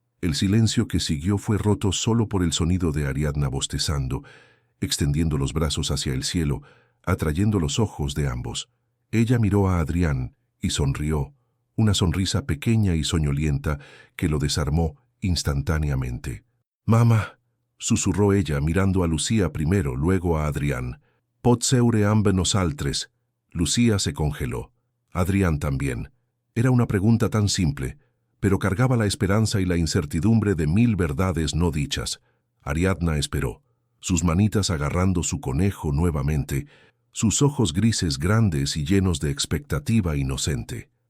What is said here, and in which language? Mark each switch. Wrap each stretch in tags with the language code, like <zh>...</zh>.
<es>El silencio que siguió fue roto solo por el sonido de Ariadna bostezando, extendiendo los brazos hacia el cielo, atrayendo los ojos de ambos. Ella miró a Adrián y sonrió, una sonrisa pequeña y soñolienta que lo desarmó instantáneamente. «Mamá», susurró ella mirando a Lucía primero, luego a Adrián.</es> <ca>«Pot seure amb nosaltres».</ca> <es>Lucía se congeló. Adrián también. Era una pregunta tan simple, pero cargaba la esperanza y la incertidumbre de 1000 verdades no dichas. Ariadna esperó, sus manitas agarrando su conejo nuevamente, sus ojos grises grandes y llenos de expectativa inocente.</es>